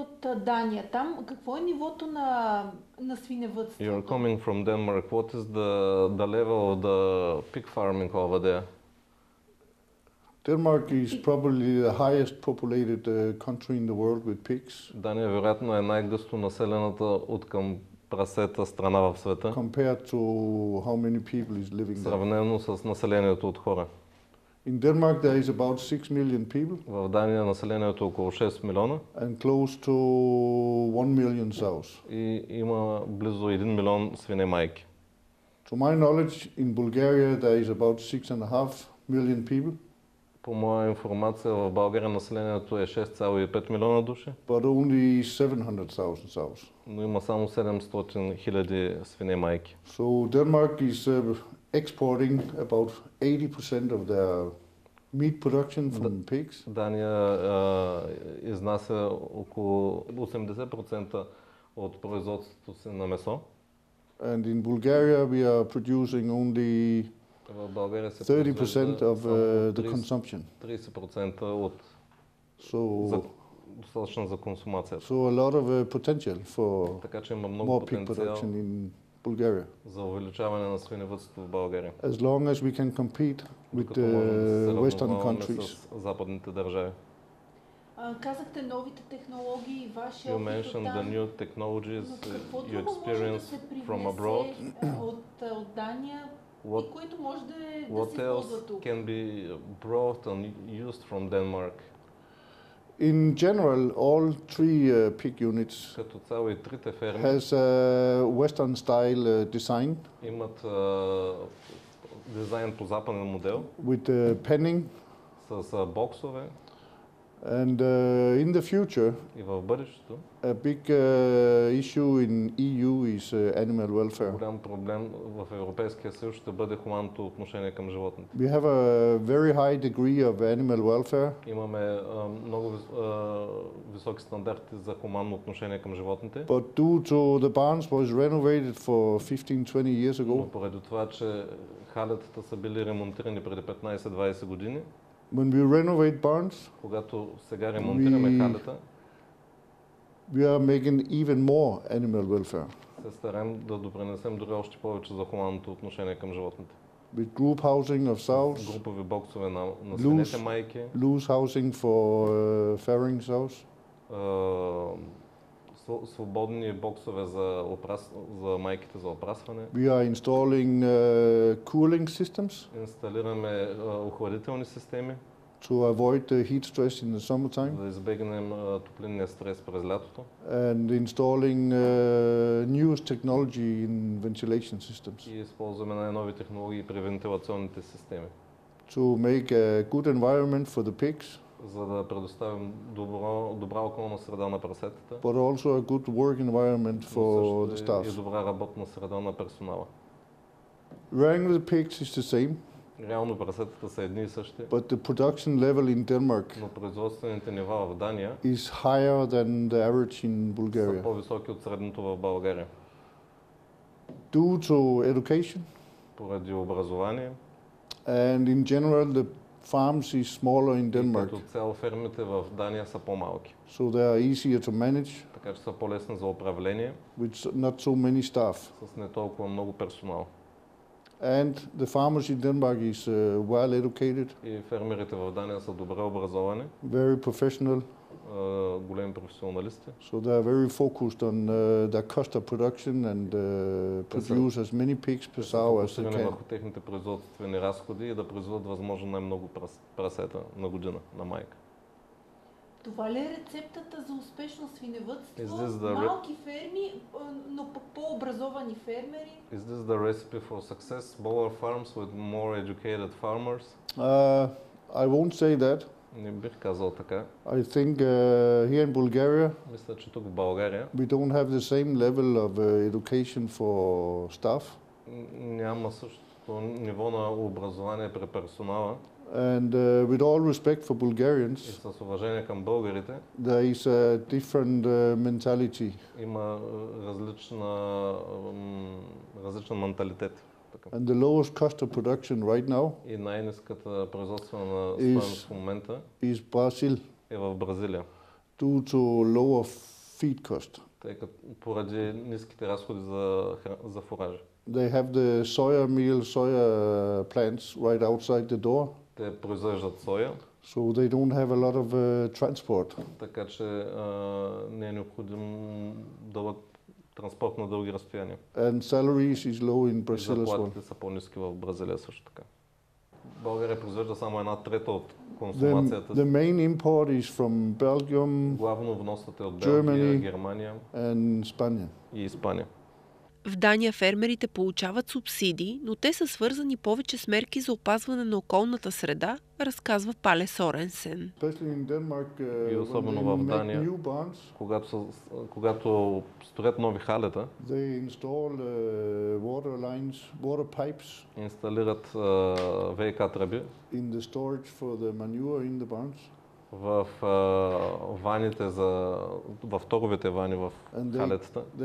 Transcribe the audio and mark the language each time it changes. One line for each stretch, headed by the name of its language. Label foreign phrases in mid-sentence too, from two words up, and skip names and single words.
Bulgarian: Дания. Там какво е нивото на свиневъдството?
English: You're coming from Denmark. What is the level of the pig farming over there? Denmark is probably the highest populated country in the world with pigs.
Bulgarian: Дания вероятно е най-гъсто населената от към прасета страна в света.
English: Compared to how many people is living there.
Bulgarian: Сравнено с населението от хора.
English: In Denmark there is about 6 million people.
Bulgarian: В Дания населението е около 6 милиона.
English: And close to 1 million sows.
Bulgarian: И има близо 1 милион свинемайки.
English: To my knowledge, in Bulgaria there is about 6.5 million people.
Bulgarian: По моя информация в България населението е 6,5 милиона души.
English: But only 700,000 sows.
Bulgarian: Но има само 700 хиляди свинемайки.
English: So Denmark is exporting about 80% of their meat production from pigs.
Bulgarian: Дания изнася около 80% от производството си на месо.
English: And in Bulgaria we are producing only 30% of the consumption.
Bulgarian: 30% от достатъчно за консумацията.
English: So a lot of potential for
Bulgarian: така че има много потенциал
English: in Bulgaria.
Bulgarian: За увеличаване на свиневъдството в България.
English: As long as we can compete with the western countries.
Bulgarian: С западните държави. Казахте новите технологии, ваши
English: You mentioned the new technologies you experience from abroad.
Bulgarian: От Дания и които може да се използва тук.
English: What else can be brought and used from Denmark? In general, all three pig units
Bulgarian: като цяло и трите ферми
English: has a western style design.
Bulgarian: Имат дизайн по западен модел.
English: With penning.
Bulgarian: С боксове.
English: And in the future,
Bulgarian: и в бъдещето,
English: a big issue in EU is animal welfare.
Bulgarian: Голям проблем в Европейския съюз ще бъде хуманното отношение към животните.
English: We have a very high degree of animal welfare.
Bulgarian: Имаме много високи стандарти за хуманно отношение към животните.
English: But due to the barns was renovated for 15-20 years ago.
Bulgarian: Но поради това, че халетата са били ремонтирани преди 15-20 години.
English: When we renovate barns,
Bulgarian: когато сега ремонтираме халета,
English: we are making even more animal welfare.
Bulgarian: Се стараем да допринесем дори още повече за хуманното отношение към животните.
English: With group housing of sows,
Bulgarian: групови боксове на свинете майки,
English: loose housing for farrowing sows,
Bulgarian: свободни боксове за майките за опрасване.
English: We are installing cooling systems.
Bulgarian: Инсталираме охладителни системи.
English: To avoid the heat stress in the summertime.
Bulgarian: Да избегнем топлинния стрес през лятото.
English: And installing newest technology in ventilation systems.
Bulgarian: И използваме най-нови технологии при вентилационните системи.
English: To make a good environment for the pigs.
Bulgarian: За да предоставим добра околна среда на прасетата.
English: But also a good work environment for the staff.
Bulgarian: И добра работна среда на персонала.
English: Rearing the pigs is the same.
Bulgarian: Реално прасетата са едни и същи.
English: But the production level in Denmark
Bulgarian: но производствените нива в Дания
English: is higher than the average in Bulgaria.
Bulgarian: Са по-високи от средното в България.
English: Due to education.
Bulgarian: Поради образование.
English: And in general the farms is smaller in Denmark.
Bulgarian: Като цяло фермите в Дания са по-малки.
English: So they are easier to manage.
Bulgarian: Така че са по-лесни за управление.
English: With not so many staff.
Bulgarian: С не толкова много персонал.
English: And the farmers in Denmark is well educated.
Bulgarian: И фермерите в Дания са добре образовани.
English: Very professional.
Bulgarian: Големи професионалисти.
English: So they are very focused on their cost of production and produce as many pigs per sow as they can.
Bulgarian: Върху техните производствени разходи и да произведат възможно най-много прасета на година на майка. Това ли е рецептата за успешно свиневъдство? Малки ферми, но по-образовани фермери?
English: Is this the recipe for success? Smaller farms with more educated farmers? I won't say that.
Bulgarian: Не бих казал така.
English: I think here in Bulgaria,
Bulgarian: мисля, че тук в България,
English: we don't have the same level of education for staff.
Bulgarian: Няма същото ниво на образование при персонала.
English: And with all respect for Bulgarians,
Bulgarian: и с уважение към българите,
English: there is a different mentality.
Bulgarian: Има различен менталитет.
English: And the lowest cost of production right now
Bulgarian: и най-ниската производствена стойност в момента
English: is Brazil.
Bulgarian: Е в Бразилия.
English: Due to lower feed cost.
Bulgarian: Тъй като поради ниските разходи за фуражи.
English: They have the soya meal, soya plants right outside the door.
Bulgarian: Те произвеждат соя.
English: So they don't have a lot of transport.
Bulgarian: Така че не е необходим транспорт на дълги разстояния.
English: And salaries is low in Brazil as well.
Bulgarian: Заплатите са по-ниски в Бразилия също така. България произвежда само 1/3 от консумацията.
English: The main import is from Belgium,
Bulgarian: главно вносът е от Белгия, Германия
English: and Spain.
Bulgarian: И Испания. В Дания фермерите получават субсидии, но те са свързани повече с мерки за опазване на околната среда, разказва Пале Соренсен. И особено в Дания, когато строят нови халета, инсталират ВиК тръби в ваните в торовите вани в халетата.